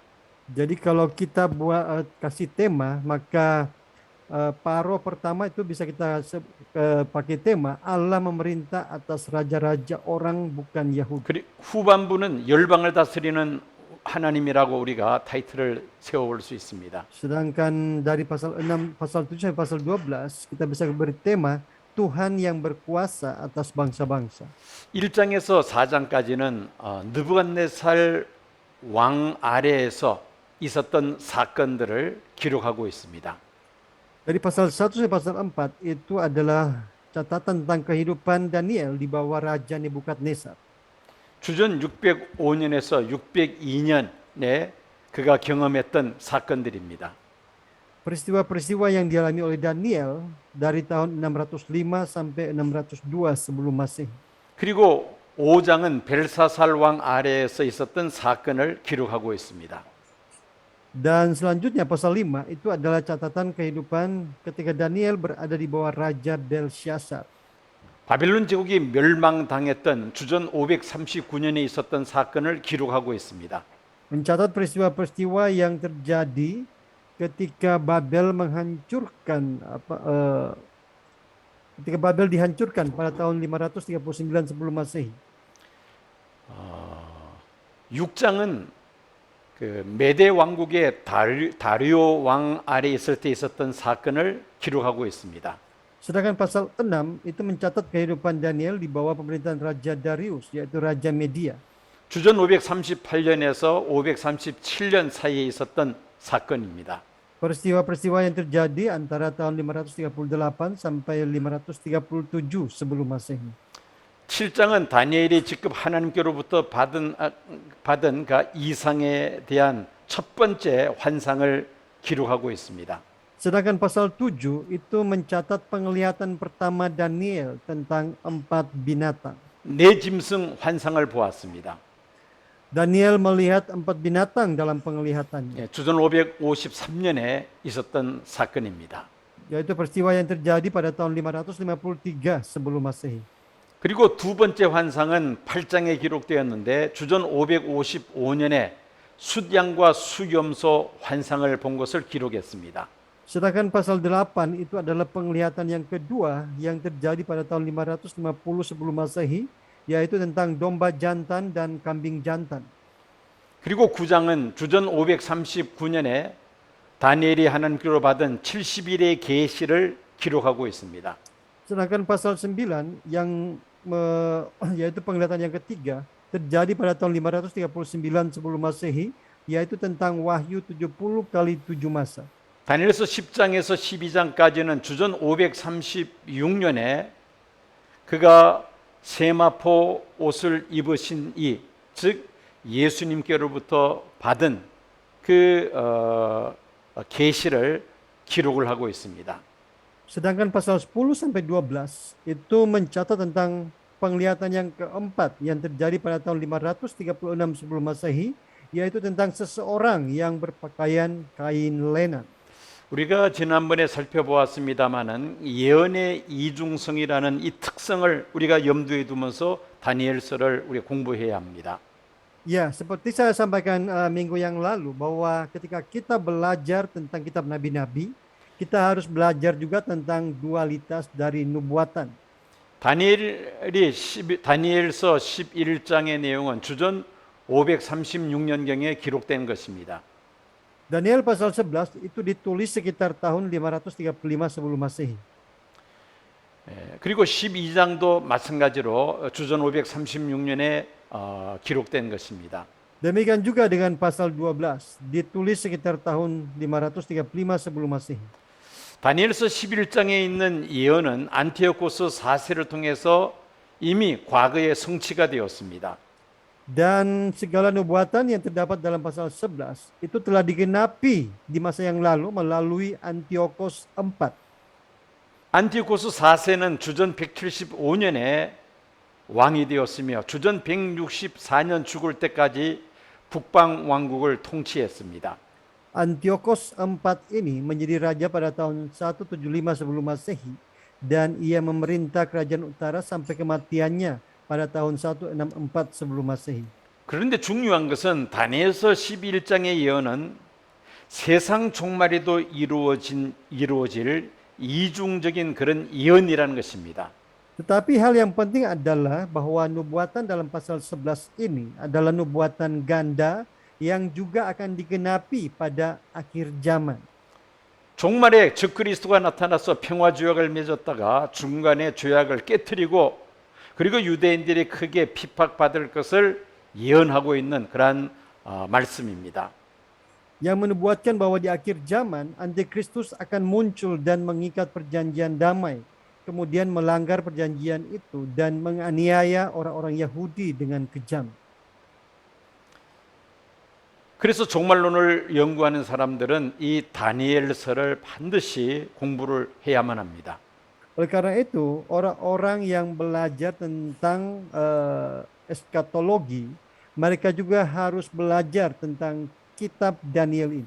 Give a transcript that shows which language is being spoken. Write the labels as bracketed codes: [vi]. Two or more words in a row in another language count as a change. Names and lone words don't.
[id] Jadi kalau kita kasih tema, maka paro pertama itu bisa kita pakai tema Allah memerintah atas raja-raja orang bukan Yahudi. [ko] 그리고 후반부는 열방을 다스리는 하나님이라고 우리가 타이틀을 세워볼 수 있습니다. [id] Sedangkan dari pasal 6, pasal 7 sampai pasal 12 kita bisa beri tema Tuhan yang berkuasa atas bangsa-bangsa. [ko] 1장에서 4장까지는 느부갓네살 왕 아래에서 있었던 사건들을 기록하고 있습니다. [id] Dari pasal 1 sampai pasal 4 itu adalah catatan tentang kehidupan Daniel di bawah Raja Nebukadnezar. [ko] 주전 605년에서 602년에 그가 경험했던 사건들입니다. [id] Peristiwa-peristiwa yang dialami oleh Daniel dari tahun 605 sampai 602 sebelum Masehi. [ko] 그리고 5장은 벨사살 왕 아래에서 있었던 사건을 기록하고 있습니다. [id] Dan selanjutnya pasal 5 itu adalah catatan kehidupan ketika Daniel berada di bawah Raja Belshazzar. [ko] 바벨론 제국이 멸망당했던 주전 539년에 있었던 사건을 기록하고 있습니다. [id] Mencatat peristiwa-peristiwa yang terjadi ketika Babel ketika Babel dihancurkan pada tahun 539 sebelum Masehi. [ko] 6장은 그 메대 왕국의 다리오 왕 아래 있을 때 있었던 사건을 기록하고 있습니다. [id] Sedangkan pasal 6 itu mencatat kehidupan Daniel di bawah pemerintahan Raja Darius, yaitu Raja Media. [ko] 주전 538년에서 537년 사이에 있었던 사건입니다. [id] Peristiwa-peristiwa yang terjadi antara tahun 538 sampai 537 sebelum Masehi. [ko] 7장은 다니엘이 직접 하나님께로부터 받은 그 이상에 대한 첫 번째 환상을 기록하고 있습니다. [id] Sedangkan pasal 7 itu mencatat penglihatan pertama Daniel tentang 4 binatang. [ko] 네 짐승 환상을 보았습니다. [id] Daniel melihat 4 binatang dalam penglihatannya. [ko] 주전 553년에 있었던 사건입니다. [id] yaitu peristiwa yang terjadi pada tahun 553 sebelum Masehi. [ko] 그리고 두 번째 환상은 8장에 기록되었는데 주전 555년에 숫양과 수염소 환상을 본 것을 기록했습니다. [id] Sedangkan pasal 8 itu adalah penglihatan yang kedua yang terjadi pada tahun 550 sebelum Masehi, yaitu tentang domba jantan dan kambing jantan. [ko] 그리고 9장은 주전 539년에 다니엘이 하나님께로 받은 70일의 계시를 기록하고 있습니다. [id] Sedangkan pasal 9 yang yaitu penglihatan yang ketiga terjadi pada tahun 539 sebelum Masehi, yaitu tentang Wahyu 70 kali 7 masa. [ko] 다니엘서 10장에서 12장까지는 주전 536년에 그가 세마포 옷을 입으신 이, 즉 예수님께로부터 받은 그 계시를 기록을 하고 있습니다. [id] Sedangkan pasal 10 sampai 12 itu mencatat tentang penglihatan yang keempat yang terjadi pada tahun 536 sebelum Masehi, yaitu tentang seseorang yang berpakaian kain lenan. [ko] 우리가 지난번에 살펴보았습니다마는 예언의 이중성이라는 이 특성을 우리가 염두에 두면서 다니엘서를 우리 공부해야 합니다. [id] Ya, seperti saya sampaikan minggu yang lalu bahwa ketika kita belajar tentang kitab nabi-nabi, kita harus belajar juga tentang dualitas dari nubuatan. [ko] 다니엘서 11장의 내용은 주전 536년경에 기록된 것입니다. [id] Daniel pasal 11 itu ditulis sekitar tahun 535 sebelum Masehi. [ko] 그리고 12장도 마찬가지로 주전 536년에 기록된 것입니다. [id] Demikian juga dengan pasal 12, ditulis sekitar tahun 535 sebelum Masehi. [ko] 다니엘서 11장에 있는 예언은 안티오코스 4세를 통해서 이미 과거에 성취가 되었습니다. [id] Dan segala nubuatan yang terdapat dalam pasal 11 itu telah digenapi di masa yang lalu melalui Antiochus IV. [ko] 안티오코스 4세는 주전 175년에 왕이 되었으며 주전 164년 죽을 때까지 북방 왕국을 통치했습니다. [id] Antiochus IV ini menjadi raja pada tahun 175 sebelum Masehi dan ia memerintah kerajaan utara sampai kematiannya pada tahun 164 sebelum Masehi. [ko] 그런데 중요한 것은 다니엘서 11장의 예언은 세상 종말에도 이루어질 이중적인 그런 예언이라는 것입니다. [id] Tetapi hal yang penting adalah bahwa nubuatan dalam pasal 11 ini adalah nubuatan ganda yang juga akan digenapi pada akhir zaman. [ko] 종말에 적그리스도가 나타나서 평화 조약을 맺었다가 중간에 조약을 깨뜨리고 그리고 유대인들이 크게 핍박받을 것을 예언하고 있는 그러한 말씀입니다. [id] Yang menubuatkan bahwa di akhir zaman Antikristus akan muncul dan mengikat perjanjian damai, kemudian melanggar perjanjian itu dan menganiaya orang-orang Yahudi dengan kejam. [ko] 그래서 종말론을 연구하는 사람들은 이 다니엘서를 반드시 공부를 해야만 합니다. [id] Oleh karena itu, orang-orang yang belajar tentang eskatologi, mereka juga harus belajar tentang kitab Daniel ini.